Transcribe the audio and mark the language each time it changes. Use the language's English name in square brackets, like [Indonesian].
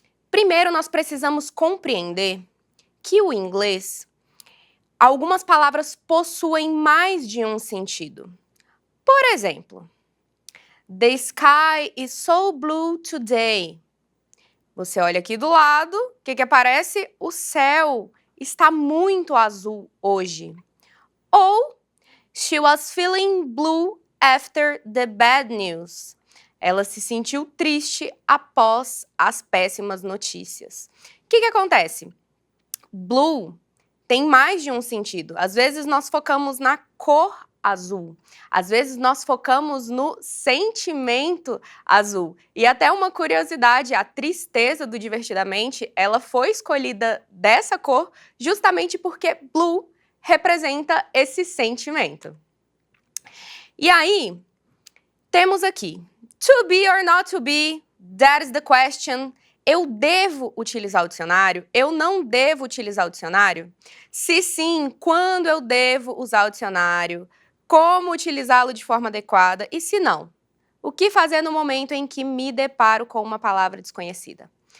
[Portuguese] Primeiro nós precisamos compreender que o inglês, algumas palavras possuem mais de um sentido. Por exemplo, [English] the sky is so blue today. [Portuguese] Você olha aqui do lado, o que aparece? O céu está muito azul hoje. [English] Ou, she was feeling blue after the bad news. [Portuguese] Ela se sentiu triste após as péssimas notícias. O que acontece? Blue tem mais de um sentido. Às vezes nós focamos na cor azul. Às vezes nós focamos no sentimento azul. E até uma curiosidade, a tristeza do Divertidamente, ela foi escolhida dessa cor justamente porque blue representa esse sentimento. E aí, temos aqui, [English] to be or not to be, that is the question. [Portuguese] Eu devo utilizar o dicionário? Eu não devo utilizar o dicionário? Se sim, quando eu devo usar o dicionário? Como utilizá-lo de forma adequada? E se não? O que fazer no momento em que me deparo com uma palavra desconhecida?